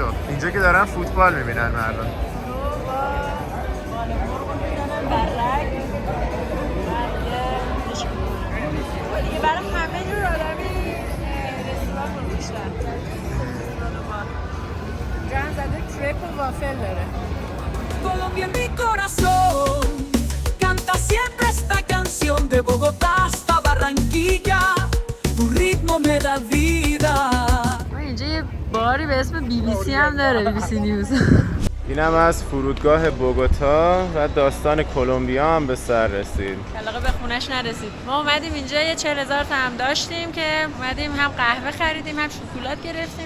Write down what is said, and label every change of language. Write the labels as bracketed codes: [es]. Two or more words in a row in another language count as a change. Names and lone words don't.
[fa] اینجا که دارن فوتبال میبینن مردم. دیگه برای همه جور آدمی رستوران گذاشتن. جان زده کرپ و وافل داره. [es] Colombia en mi corazón canta siempre esta canción de Bogotá hasta Barranquilla tu ritmo me da vida. [fa] اینجا یه باری به اسم BBC هم داره، BBC نیوز. اینم از فرودگاه بوگوتا و داستان کلمبیا هم به سر رسید. علاقه به خونش نرسید. ما اومدیم اینجا یه 40,000 تا هم داشتیم که اومدیم هم قهوه خریدیم هم شکلات گرفتیم.